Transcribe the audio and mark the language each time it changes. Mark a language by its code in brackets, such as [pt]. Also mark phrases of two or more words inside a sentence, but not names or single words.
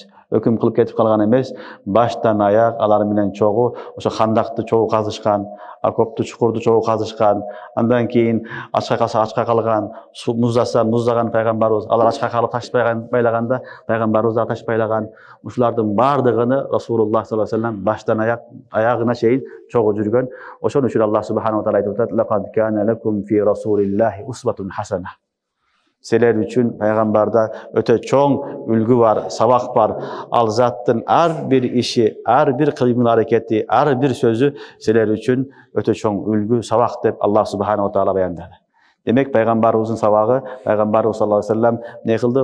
[ky] Өкүм кылып кетип калган эмес. Баштан аяк алар менен чогуу ошо Хандакты чогуу казышкан, окопту чукурду чогуу казышкан. Андан кийин ачка калса ачка калган, муздаса муздаган пайгамбарыбыз. Алар ачка калып таш байлаганда пайгамбарыбыз да таш байлаган. Ушулардын бардыгыны Расулуллах [ar] صلى الله عليه وسلم [ky] баштан аягына чейин чогуу жүргөн. Ошон үчүн [ar] الله سبحانه وتعالى [ky] айтып атат: [ar] "لقد كان لكم في رسول الله أسوة حسنة." [ky] Силер үчүн пайгамбарда өтө чоң үлгү бар, сабак бар. Ал заттын ар бир иши, ар бир кыймыл аракети, ар бир сөзү силер үчүн өтө чоң үлгү, сабак деп [ar] الله سبحانه وتعالى [ky] баяндады. Демек пайгамбарыбыздын сабагы, пайгамбарыбыз [ar] صلى الله عليه وسلم [ky] не кылды?